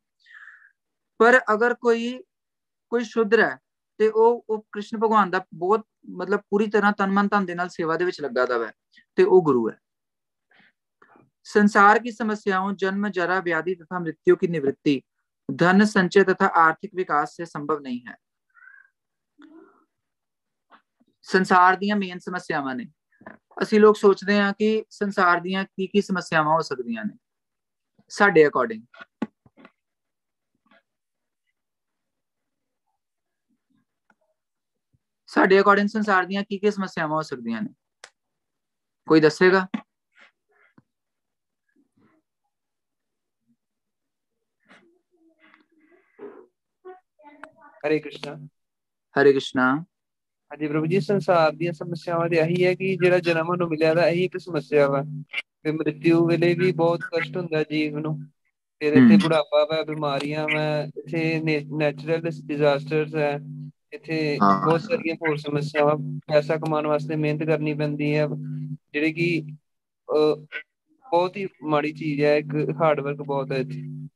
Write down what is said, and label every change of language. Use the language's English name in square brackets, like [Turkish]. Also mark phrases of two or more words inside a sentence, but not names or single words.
[Punjabi] ਪਰ ਅਗਰ ਕੋਈ ਸ਼ੂਦਰ ਹੈ ਤੇ ਵੋ ਕ੍ਰਿਸ਼ਣ ਭਗਵਾਨ ਕਾ ਬਹੁਤ ਮਤਲਬ ਪੂਰੀ ਤਰ੍ਹਾ ਤਨ ਮਨ ਧਨ ਦੇ ਨਾਲ ਸੇਵਾ ਦੇ ਵਿਚ ਲਗਾ ਦਾ ਹੈ, ਤੇ ਵੋ ਗੁਰੂ ਹੈ। [Hindi] संसार की समस्याओं जन्म जरा व्याधि तथा मृत्यु की निवृत्ति धन संचय तथा आर्थिक विकास से संभव नहीं है। [Punjabi] संसार ਦੀਆਂ ਮੇਨ ਸਮੱਸਿਆਵਾਂ ਨੇ, ਅਸੀਂ ਲੋਕ ਸੋਚਦੇ ਹਾਂ ਕਿ ਸੰਸਾਰ ਦੀਆਂ ਕੀ ਸਮੱਸਿਆਵਾਂ ਹੋ ਸਕਦੀਆਂ ਨੇ। ਸਾਡੇ ਅਕੋਰਡਿੰਗ ਸੰਸਾਰ ਦੀਆਂ ਕੀ ਸਮੱਸਿਆਵਾਂ ਹੋ ਸਕਦੀਆਂ ਨੇ, ਕੋਈ ਦੱਸੇਗਾ? [Hindi] हरे कृष्णा। हरे कृष्णा। [Punjabi] ਹਾਂ ਜੀ ਪ੍ਰਭੂ ਜੀ, संसार ਦੀਆਂ ਸਮੱਸਿਆਵਾਂ ਤੇ ਇਹੀ ਹੈ ਕਿ ਜਿਹੜਾ ਜਨਮ ਨੂੰ ਮਿਲਿਆ ਦਾ ਇਹੀ ਇੱਕ ਸਮੱਸਿਆ ਵਾ, ਤੇ ਮ੍ਰਿਤਿੂ ਵੇਲੇ ਵੀ ਬਹੁਤ ਕਸ਼ਟ ਹੁੰਦਾ ਜੀਵ ਨੂੰ, ਫਿਰ ਇੱਥੇ ਬੁਢਾਪਾ ਵਾ, ਬਿਮਾਰੀਆਂ ਵਾ, ਇੱਥੇ [English] natural disasters [Punjabi] ਹੈ, ਇੱਥੇ ਬਹੁਤ ਸਾਰੀਆਂ ਹੋਰ ਸਮੱਸਿਆਵਾਂ, ਪੈਸਾ ਕਮਾਉਣ ਵਾਸਤੇ ਮਿਹਨਤ ਕਰਨੀ ਪੈਂਦੀ ਹੈ, ਜਿਹੜੀ ਕਿ ਬਹੁਤ ਹੀ ਮਾੜੀ ਚੀਜ਼ ਹੈ, ਇੱਕ [English] hard work [Punjabi] ਬਹੁਤ ਹੈ ਇੱਥੇ।